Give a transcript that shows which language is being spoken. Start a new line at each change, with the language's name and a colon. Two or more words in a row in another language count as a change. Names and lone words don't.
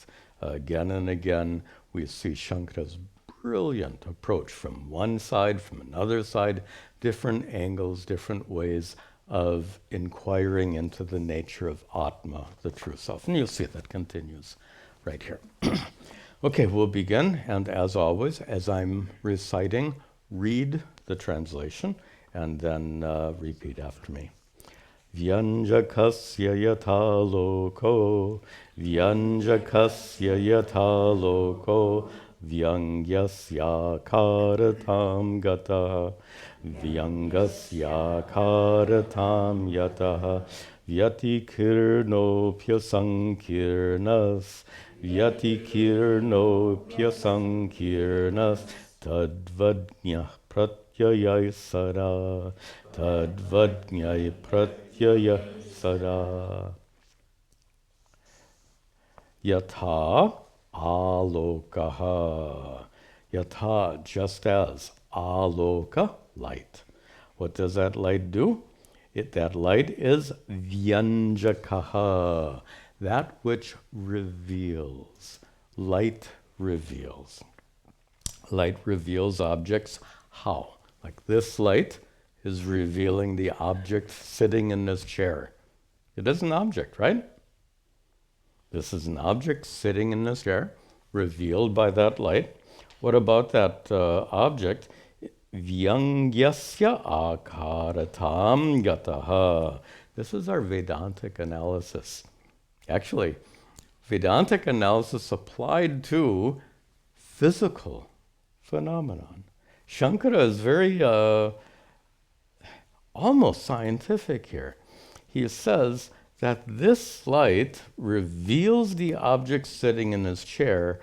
English: Again and again, we see Shankara's brilliant approach from one side, from another side, different angles, different ways of inquiring into the nature of Atma, the true self. And you'll see that continues right here. Okay, we'll begin, and as always, as I'm reciting, read the translation, and then repeat after me.
Sanskrit: Vyanjakasya yatha loko, Vyanjakasya yatha loko, Vyangyasya karatam gata, Vyangasya karatam yataha, Vyatikirnopya sankirnas, Vyatikirnopya sankirnas, Tadvadnyah pratyaya sara, Tadvadnyaya pratyaya sara. Yatha alokaha. Yatha,
English: just as. Aloka, light. What does that light do? That light is vyanjakaha, that which reveals. Light reveals. Light reveals objects. How? Like this light is revealing the object sitting in this chair. It is an object, right? This is an object sitting in this chair, revealed by that light. What about that object?
Sanskrit: Vyangyasya akaratam gataha.
English: This is our Vedantic analysis. Actually, Vedantic analysis applied to physical phenomenon. Shankara is very almost scientific here. He says that this light reveals the object sitting in his chair.